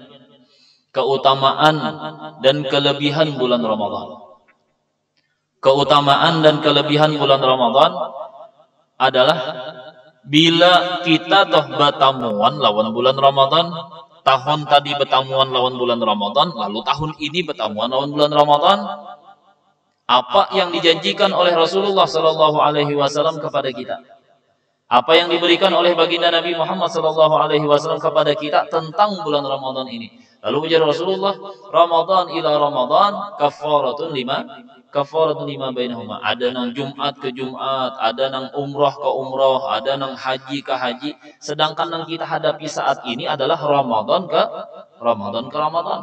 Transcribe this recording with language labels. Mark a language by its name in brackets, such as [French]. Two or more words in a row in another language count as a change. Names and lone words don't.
[Indonesian] Keutamaan dan kelebihan bulan Ramadan. [Banjar] Keutamaan dan kelebihan bulan Ramadan adalah bila kita toh betamuan lawan bulan Ramadan, tahun tadi betamuan lawan bulan Ramadan, lalu tahun ini betamuan lawan bulan Ramadan, [Indonesian] apa yang dijanjikan oleh Rasulullah [Arabic] صلى الله عليه وسلم [Indonesian] kepada kita? Apa yang diberikan oleh baginda Nabi Muhammad [Arabic] صلى الله عليه وسلم [Indonesian] kepada kita tentang bulan Ramadan ini? [Banjar] Lalu ujar Rasulullah, [Arabic] رمضان إلى رمضان كفارة لما بينهما. [Banjar] Ada nang Jumat ke Jumat, ada nang umrah ke umrah, ada nang haji ke haji. [Indonesian] Sedangkan yang kita hadapi saat ini adalah Ramadan ke Ramadan.